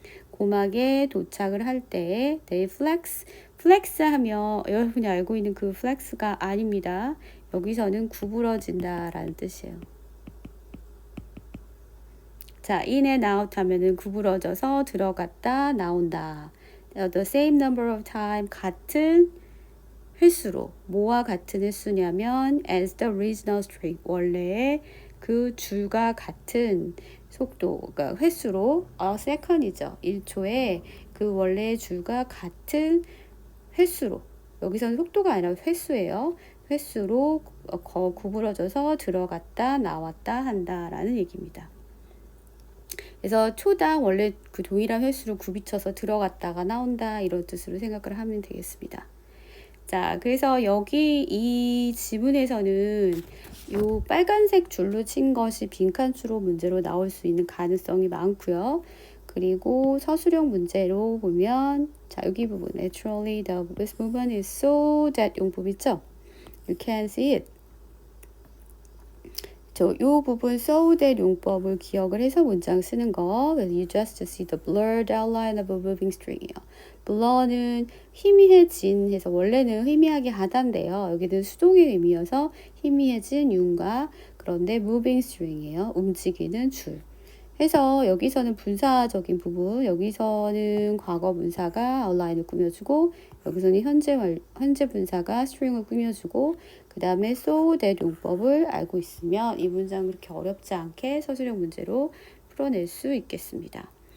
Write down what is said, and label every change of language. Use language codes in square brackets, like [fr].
[ko] 고막에 도착을 할 때 [en] they flex [ko] 하면 여러분이 알고 있는 그 flex가 아닙니다. 여기서는 구부러진다 라는 뜻이에요. 자, [en] in and out [ko] 하면은 구부러져서 들어갔다 나온다. [en] The same number of time, [ko] 같은 횟수로. 뭐와 같은 횟수냐면 [en] as the original string, [ko] 원래의 그 줄과 같은 속도, 그러니까 횟수로 second이죠. 1초에 그 원래의 줄과 같은 횟수로, 여기서는 속도가 아니라 횟수예요. 횟수로 구부러져서 들어갔다 나왔다 한다라는 얘기입니다. 그래서 초당 원래 그 동일한 횟수로 굽이쳐서 들어갔다가 나온다 이런 뜻으로 생각을 하면 되겠습니다. 자, 그래서 여기 이 지문에서는 이 빨간색 줄로 친 것이 빈칸수로 문제로 나올 수 있는 가능성이 많고요. 그리고 서술형 문제로 보면 자, 여기 부분 [en] naturally the this movement is so that [ko] 용법 있죠? [en] You can see it. [ko] 요 부분 so that 용법을 기억을 해서 문장 쓰는 거. 그래서 [en] you just see the blurred outline of a moving string이에요. [ko] blur는 희미해진 해서 원래는 희미하게 하다인데요. 여기는 수동의 의미여서 희미해진 윤곽. 그런데 moving string이에요. 움직이는 줄. 해서 여기서는 분사적인 부분, 여기서는 과거 분사가 outline을 꾸며주고, 여기서는 현재 분사가 string을 꾸며주고, 그 다음에 so that 용법을 알고 있으면 이 문장을 그렇게 어렵지 않게 서술형 문제로 풀어낼 수 있겠습니다.